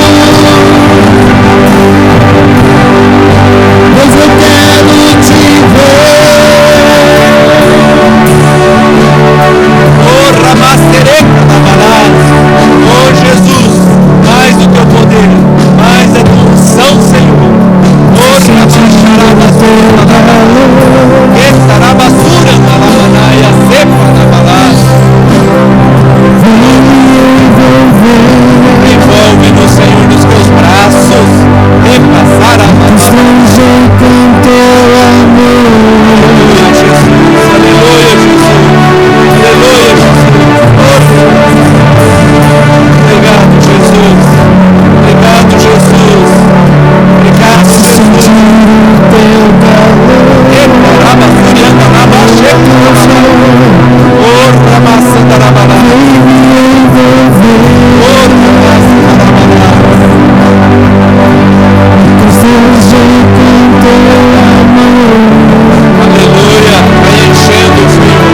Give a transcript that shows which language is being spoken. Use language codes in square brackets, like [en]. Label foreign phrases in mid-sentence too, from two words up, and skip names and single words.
[pt] Pois eu quero te ver. Porra, macereca, tabalás. Oh, Jesus, mais do teu poder, mais da tua unção, Senhor. Porra, macharabasura, etarabasura, malabanaia, sepa, tabalás. Envolve-nos, Senhor, nos teus braços. Repassar a Constranger com teu amor. Aleluia, Jesus. Aleluia, Jesus. Aleluia, Jesus. Obrigado, Jesus. Obrigado, Jesus. Obrigado, Jesus. Teu calor. Eparaba, furianda, labaxê, porra, maçã, darabalá. Porra, maçã, darabalá. Constranger com teu amor. Aleluia. Vai enchendo, Senhor.